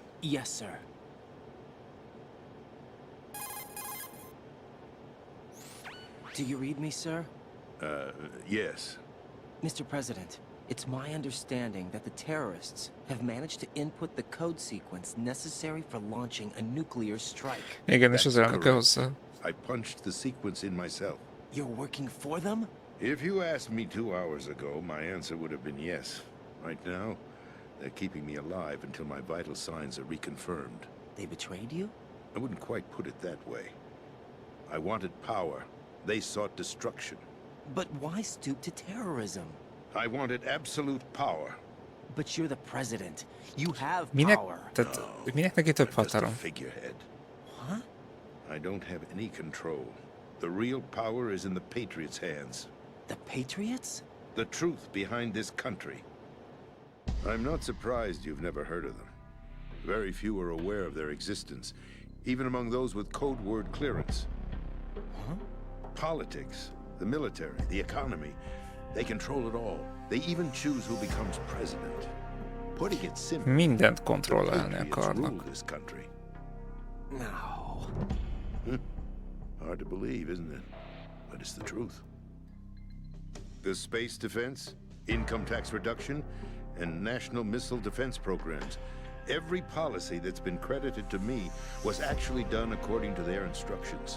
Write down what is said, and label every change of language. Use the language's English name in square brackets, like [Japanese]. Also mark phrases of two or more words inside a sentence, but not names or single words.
[English] Yes, sir. Do you read me, sir? Yes. Mr. President, it's my understanding that the terrorists have managed to input the code sequence necessary for launching a nuclear strike. [Hungarian] Igen, és [English] That's [Hungarian] az elnöke [English] correct. [Hungarian] hozzá. [English] I punched the sequence in myself. You're working for them? If you asked me 2 hours ago, my answer would have been yes. Right now, they're keeping me alive until my vital signs are reconfirmed. They betrayed you? I wouldn't quite put it that way. I wanted power. They sought destruction. But why stoop to terrorism? I wanted absolute power. But you're the president. You have [Hungarian] Minek, [English] power. [Hungarian] tehát, minek neki több [English] I'm just a [Hungarian] hatalom? [English] figurehead. Huh? I don't have any control. The real power is in the Patriots' hands. The Patriots? The truth behind this country. I'm not surprised you've never heard of them. Very few are aware of their existence, even among those with code word clearance. Huh? Politics, the military, the economy, they control it all. They even choose who becomes president. Putting it simply, [Hungarian] Mindent [English] the [Hungarian] kontrollálni [English] Patriots [Hungarian] akarnak. [English] rule this country. No. Hard to believe, isn't it? But it's the truth. The space defense, income tax reduction, and national missile defense programs. Every policy that's been credited to me was actually done according to their instructions.